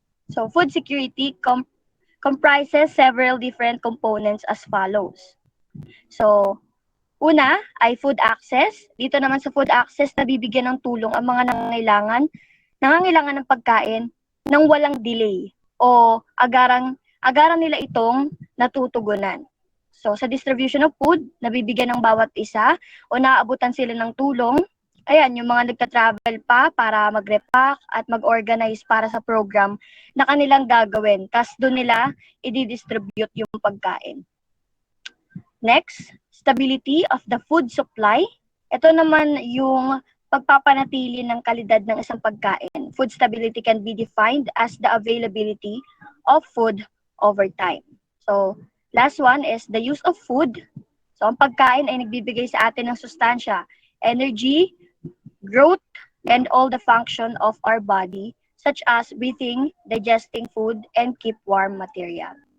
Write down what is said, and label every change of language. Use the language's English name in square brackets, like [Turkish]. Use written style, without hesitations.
[English] So, food security comprises several different components as follows. [Filipino] So, una ay food access. Dito naman sa food access, nabibigyan ng tulong ang mga nangangailangan ng pagkain nang walang delay o agaran nila itong natutugunan. So, sa distribution of food, nabibigyan ng bawat isa o naaabutan sila ng tulong. Ayan, yung mga nagta-travel pa para mag-repack at mag-organize para sa program na kanilang gagawin. Tapos doon nila i-distribute yung pagkain. [English] Next, stability of the food supply. [Filipino] Ito naman yung pagpapanatili ng kalidad ng isang pagkain. [English] Food stability can be defined as the availability of food over time. So, last one is the use of food. [Filipino] So, ang pagkain ay nagbibigay sa atin ng sustansya, [English] energy, growth, and all the function of our body, such as breathing, digesting food, and keep warm material.